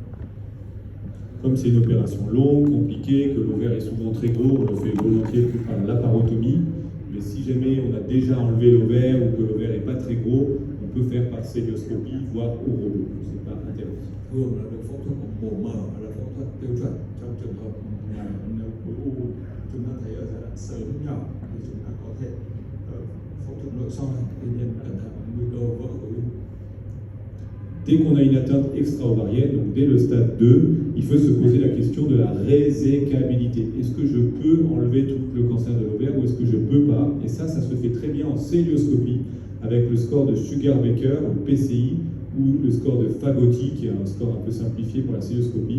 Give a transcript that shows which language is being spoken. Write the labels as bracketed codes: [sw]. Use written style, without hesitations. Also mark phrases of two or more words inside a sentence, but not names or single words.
[fr] Comme c'est une opération longue, compliquée, que l'ovaire est souvent très gros, on le fait volontiers par la laparotomie. Mais si jamais on a déjà enlevé l'ovaire ou que l'ovaire n'est pas très gros, on peut faire par célioscopie, voire au robot. Ce n'est pas interdit. [vi] Thường là được phẫu thuật mổ mở là phẫu thuật tiêu chuẩn trong trường hợp mà nếu khối u chúng ta thấy ở giai đoạn sớm nhỏ thì chúng ta có thể phẫu thuật nội soi, tuy nhiên cẩn thận nguy cơ vỡ khối u. [fr] Dès qu'on a une atteinte extra-ovarienne, donc dès le stade 2, il faut se poser la question de la résécabilité. Est-ce que je peux enlever tout le cancer de l'ovaire ou est-ce que je ne peux pas? Et ça se fait très bien en célioscopie avec le score de Sugar-Baker, le PCI, ou le score de Fagotti, qui est un score un peu simplifié pour la célioscopie.